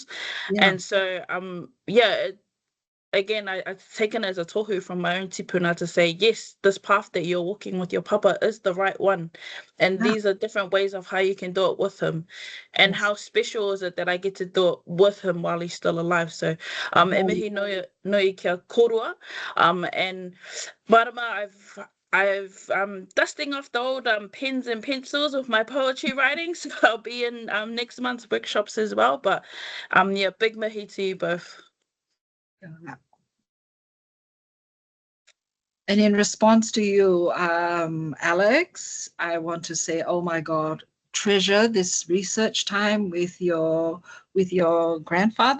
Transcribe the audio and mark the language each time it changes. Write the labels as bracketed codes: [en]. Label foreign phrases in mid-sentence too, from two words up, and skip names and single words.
[en] And so again, I've taken it as a tohu from my own tipuna to say, yes, this path that you're walking with your papa is the right one, and these are different ways of how you can do it with him, and how special is it that I get to do it with him while he's still alive. [mi] So e mihi noi kia korua, and Marama, [en] I've dusting off the old pens and pencils with my poetry writing, so I'll be in next month's workshops as well. But big mihi to you both. And in response to you, Alex, I want to say, oh my God, treasure this research time with your grandfather.